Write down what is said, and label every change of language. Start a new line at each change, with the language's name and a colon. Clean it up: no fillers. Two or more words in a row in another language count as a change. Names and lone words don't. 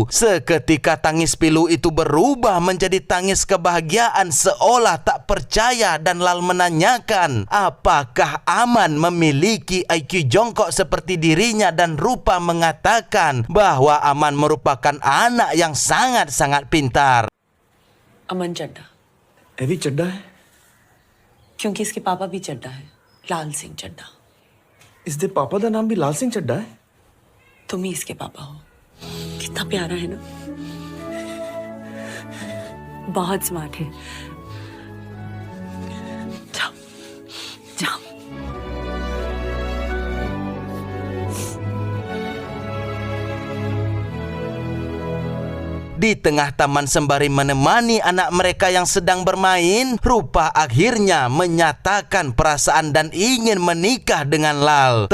Indonesian: Seketika tangis pilu itu berubah menjadi tangis kebahagiaan seolah tak percaya, dan Lal menanyakan apakah Aman memiliki IQ jongkok seperti dirinya, dan Rupa mengatakan bahwa Aman merupakan anak yang sangat-sangat pintar.
Hindi: अमन चड्ढा, ये भी चड्ढा है? क्योंकि इसके पापा भी चड्ढा है, लाल सिंह चड्ढा। इसके पापा का नाम भी लाल सिंह चड्ढा है? तुम ही इसके पापा हो। कितना प्यारा है ना, बहुत स्मार्ट है। जाओ जाओ।
Indonesian: Di tengah taman sembari menemani anak mereka yang sedang bermain, Rupa akhirnya menyatakan perasaan dan ingin menikah dengan Lal.